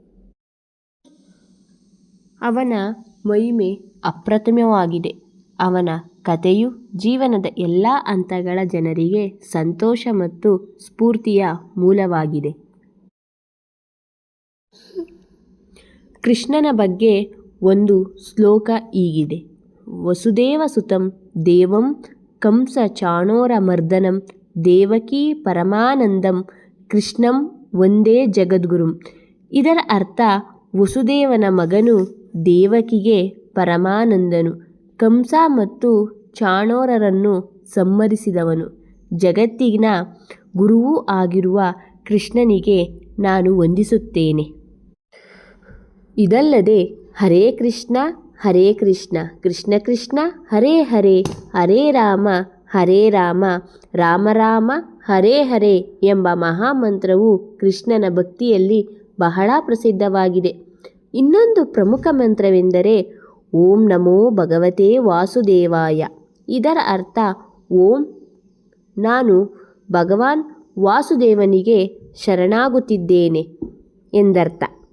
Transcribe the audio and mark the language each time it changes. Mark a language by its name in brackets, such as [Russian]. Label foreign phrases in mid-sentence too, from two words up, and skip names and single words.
[Kannada] ಅವನ ಮಹಿಮೆ ಅಪ್ರತಿಮವಾಗಿದೆ. ಅವನ ಕಥೆಯು ಜೀವನದ ಎಲ್ಲ ಹಂತಗಳ ಜನರಿಗೆ ಸಂತೋಷ ಮತ್ತು ಸ್ಫೂರ್ತಿಯ ಮೂಲವಾಗಿದೆ. ಕೃಷ್ಣನ ಬಗ್ಗೆ ಒಂದು ಶ್ಲೋಕ ಹೀಗಿದೆ: [Sanskrit] ವಸುದೇವ ಸುತಂ ದೇವಂ ಕಂಸ ಚಾಣೂರ ಮರ್ದನಂ ದೇವಕೀ ಪರಮಾನಂದಂ ಕೃಷ್ಣಂ ವಂದೇ ಜಗದ್ಗುರುಂ. [Kannada] ಇದರ ಅರ್ಥ, ವಸುದೇವನ ಮಗನು ದೇವಕಿಗೆ ಪರಮಾನಂದನು, ಕಂಸ ಮತ್ತು ಚಾಣೂರರನ್ನು ಸಂಹರಿಸಿದವನು, ಜಗತ್ತಿನ ಗುರುವೂ ಆಗಿರುವ ಕೃಷ್ಣನಿಗೆ ನಾನು ವಂದಿಸುತ್ತೇನೆ. ಇದಲ್ಲದೆ [Sanskrit] ಹರೇ ಕೃಷ್ಣ ಕೃಷ್ಣ ಕೃಷ್ಣ ಹರೇ ಹರೇ ಹರೇ ರಾಮ ರಾಮ ರಾಮ ಹರೇ ಹರೇ [Kannada] ಎಂಬ ಮಹಾಮಂತ್ರವು ಕೃಷ್ಣನ ಭಕ್ತಿಯಲ್ಲಿ ಬಹಳ ಪ್ರಸಿದ್ಧವಾಗಿದೆ. ಇನ್ನೊಂದು ಪ್ರಮುಖ ಮಂತ್ರವೆಂದರೆ [Sanskrit] ಓಂ ನಮೋ ಭಗವತೆ ವಾಸುದೇವಾಯ. [Kannada] ಇದರ ಅರ್ಥ, ಓಂ, ನಾನು ಭಗವಾನ್ ವಾಸುದೇವನಿಗೆ ಶರಣಾಗುತ್ತಿದ್ದೇನೆ ಎಂದರ್ಥ.